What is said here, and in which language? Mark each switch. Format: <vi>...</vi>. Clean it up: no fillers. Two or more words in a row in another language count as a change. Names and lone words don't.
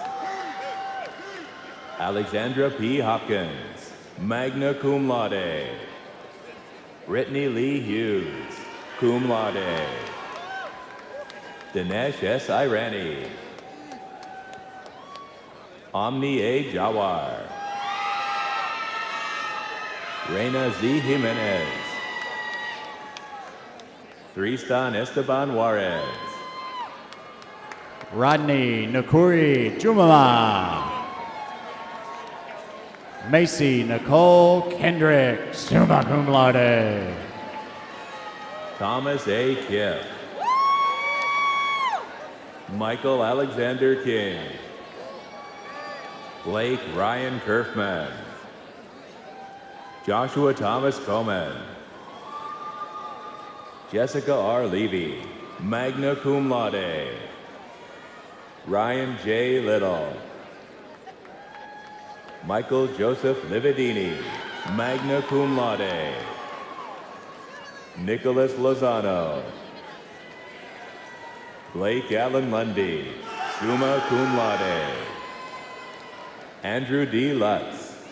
<en>Alexandra P. Hopkins,</en> <la>magna cum laude.</la> <en>Brittany Lee Hughes,</en> <la>cum laude.</la> <en>Dinesh S. Irani. Omni A. Jawar. Reina Z. Jimenez. Tristan Esteban Juarez. Rodney Nakuri Jumala. Macy Nicole Kendrick,</en> <la>summa cum laude.</la> <en>Thomas A. Kiff. Michael Alexander King. Blake Ryan Kerfman. Joshua Thomas Coleman. Jessica R. Levy,</en> <la>magna cum laude.</la> <en>Ryan J. Little. Michael Joseph Lividini,</en> <la>magna cum laude.</la> <en>Nicholas Lozano. Blake Allen Lundy,</en> <la>summa cum laude.</la> <en>Andrew D. Lutz.</en>